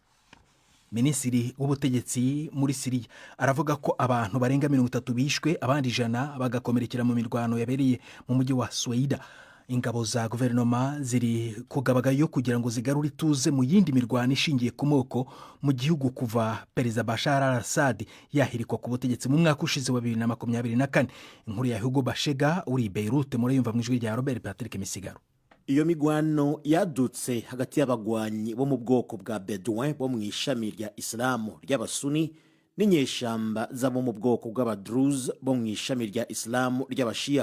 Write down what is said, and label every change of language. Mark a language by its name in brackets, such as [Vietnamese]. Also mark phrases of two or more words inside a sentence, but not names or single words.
[Kinyarwanda] Minisitiri w'ubutegetsi muri Syria aravuga ko abantu barenga 30 bishwe, abandi 100 bagakomerekera mu mirwano yabereye mu mujyi wa Sweida. Ingabo za guverinoma ziri kugabagayo kugira ngo zigarure ituze mu yindi mirwano ishingiye ku moko mu gihugu kuva Perezida Bashar al-Assad yahirikwa ku butegetsi mu mwaka ushize wa 2024. Inkuru ya Hugo Bashega uri Beirut muri yumva mu ijwi rya Robert Patrick Misigaro. Iyo migwano yadutse hagati y'abagwanyi bo mu bwoko bwa Bedouin bo mu ishami rya Islamu ry'Abasuni n'inyeshamba zabo mu bwoko bw'Abadruz bo mu ishami rya Islamu ry'Abashia.